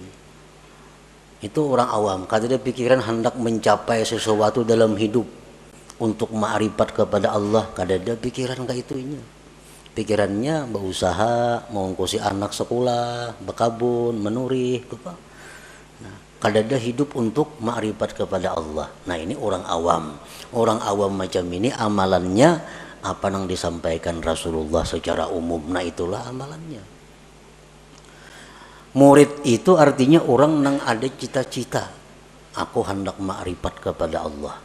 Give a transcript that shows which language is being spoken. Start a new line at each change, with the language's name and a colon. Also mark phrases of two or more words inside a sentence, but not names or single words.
Banjar: Itu orang awam, kada ada pikiran hendak mencapai sesuatu dalam hidup untuk ma'rifat kepada Allah, kada ada pikiran kayak itunya. Pikirannya berusaha mengongkosi anak sekolah, berkabun, menurih, apa. Kada ada hidup untuk ma'rifat kepada Allah. Nah ini orang awam. Orang awam macam ini amalannya apa yang disampaikan Rasulullah secara umum. Nah itulah amalannya. Murid itu artinya orang yang ada cita-cita, aku hendak ma'rifat kepada Allah.